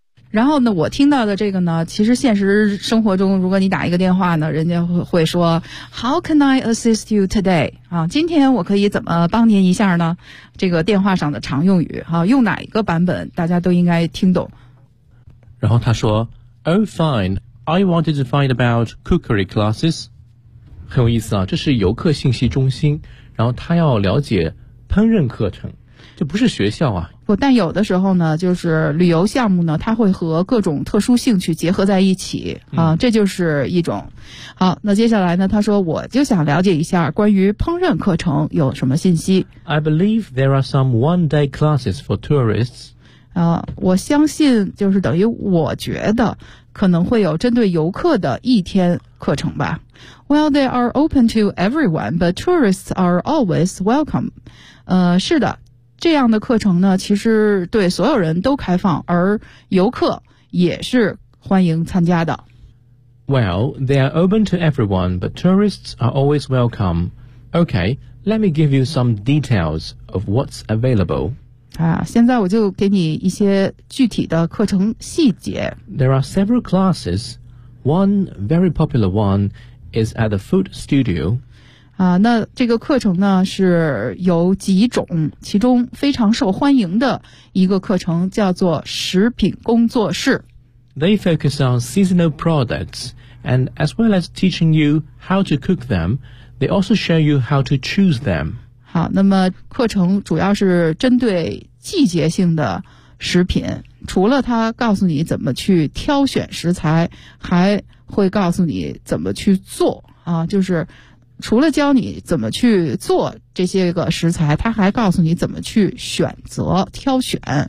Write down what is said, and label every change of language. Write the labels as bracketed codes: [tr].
[zh] 然后呢，我听到的这个呢，其实现实生活中如果你打一个电话呢，人家会说 [en] How can I assist you today? [zh] 啊，今天我可以怎么帮您一下呢？这个电话上的常用语啊，用哪一个版本大家都应该听懂。然后他说 [en] Oh fine, I wanted to find about cookery classes. [zh] 很有意思啊，这是游客信息中心，然后他要了解烹饪课程，这不是学校啊，不，但有的时候呢，就是旅游项目呢，它会和各种特殊兴趣结合在一起啊，这就是一种。好，那接下来呢，他说我就想了解一下关于烹饪课程有什么信息。 [en] I believe there are some one-day classes for tourists. [zh] 啊，我相信就是等于我觉得可能会有针对游客的一天课程吧。 [en] Well, they are open to everyone, but tourists are always welcome. [zh] 是的。这样的课程呢其实对所有人都开放，而游客也是欢迎参加的。 [en] Well, they are open to everyone, but tourists are always welcome. Okay, let me give you some details of what's available. [zh] 啊，现在我就给你一些具体的课程细节。 [en] There are several classes. One very popular one is at the food studio. [zh] 啊，那这个课程呢是有几种，其中非常受欢迎的一个课程叫做食品工作室。 [en] They focus on seasonal products, and as well as teaching you how to cook them, they also show you how to choose them. [zh] 好，那么课程主要是针对季节性的食品，除了它告诉你怎么去挑选食材，还会告诉你怎么去做啊，就是除了教你怎么去做这些个食材，他还告诉你怎么去选择挑选。